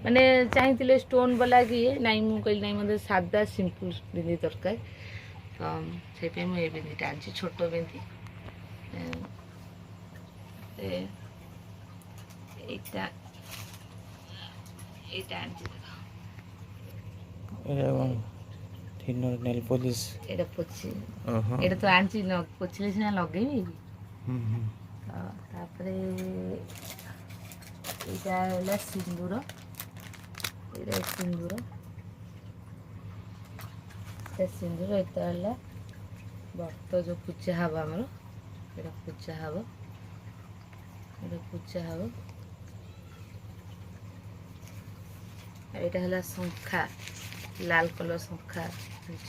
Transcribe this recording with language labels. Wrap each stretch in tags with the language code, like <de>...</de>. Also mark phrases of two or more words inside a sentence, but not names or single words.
<or>ମାନେ ଚାହିଁଥିଲେ ଷ୍ଟୋନ୍ ବାଲା କି, ନାଇଁ ମୁଁ କହିଲି ନାଇଁ ମୋତେ ସାଦା ସିମ୍ପଲ୍ ବିନ୍ଦି ଦରକାର, ତ ସେଇପାଇଁ ମୁଁ ଏ ବିନ୍ଦିଟା ଆଣିଛି, ଛୋଟ ବିନ୍ଦି। ଏଇଟା ଆଣିଛି ଦେଖ,</or> <en>thinner nail polish.</en> <or>ଏଇଟା ପୋଛି, ଓହୋ ଏଇଟା ତ ଆଣିଛି, ପୋଛିଲେ ସିନା ଲଗେଇବି। ହୁଁ ତାପରେ ଏଇଟା ହେଲା ସିନ୍ଦୁର, ଏଇଟା ସିନ୍ଦୁର, ଏଇଟା ହେଲା ବ୍ରତ ଯେଉଁ ପୂଜା ହବ ଆମର, ଏଇଟା ପୂଜା ହବ, ଏଇଟା ହେଲା ଶଙ୍ଖା, ଲାଲ କଲର୍ ଶଙ୍ଖା ଅଛି।</or>